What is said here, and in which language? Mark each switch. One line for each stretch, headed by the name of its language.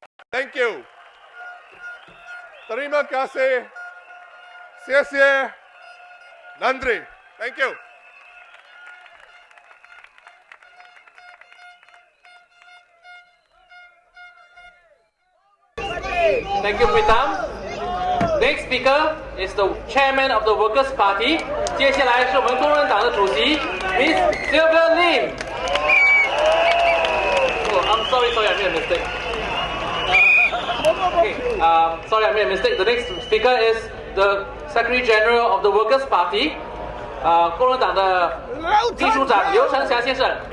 English: Thank you.
Malay: Terima kasih.
English: Sia sia. Nandri. Thank you. Thank you, Pritam. Next speaker is the chairman of the Workers' Party.
Chinese: 接下来是我们工人党的主席 Miss Sylvia Lim.
English: Oh, I'm sorry, I made a mistake. Okay, sorry, I made a mistake. The next speaker is the Secretary General of the Workers' Party,
Chinese: 工人党的秘书长刘成霞先生。